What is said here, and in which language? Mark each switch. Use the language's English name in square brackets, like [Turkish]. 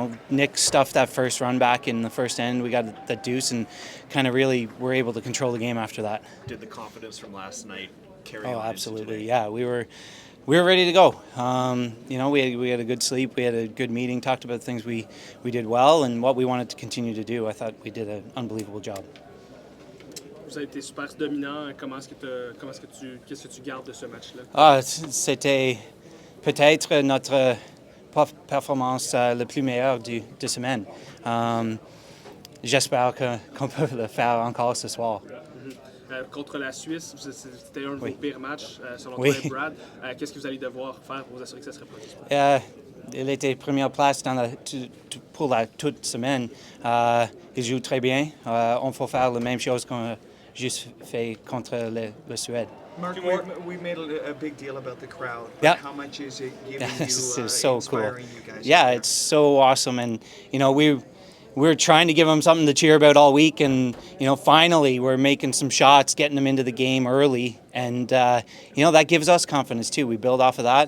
[English] Nick stuffed that first run back in the first end. We got the deuce, and kind of really were able to control the game after that. Did the confidence from last night carry on? Oh, absolutely. Into today? Yeah, we were ready to go. We had a good sleep. We had a good meeting. Talked about things we did well and what we wanted to continue to do. I thought we did an unbelievable job. [French] Vous avez été super dominant. Qu'est-ce que tu gardes de ce match-là? C'était peut-être notre performance la plus meilleure de semaine. J'espère qu'on peut le faire encore ce soir. Contre la Suisse, c'était un de vos pires matchs, selon toi et Brad. Qu'est-ce que vous allez devoir faire pour vous assurer que ça se reproduise pas? Il était première place pour la toute semaine. Il joue très bien. On faut faire la même chose qu'on a juste fait contre la Suède. [English] Mark, we made a big deal about the crowd. Yeah. How much is it giving you, It's so cool. inspiring you guys? Yeah, it's so awesome. And, we're trying to give them something to cheer about all week. And, finally we're making some shots, getting them into the game early. And, that gives us confidence too. We build off of that.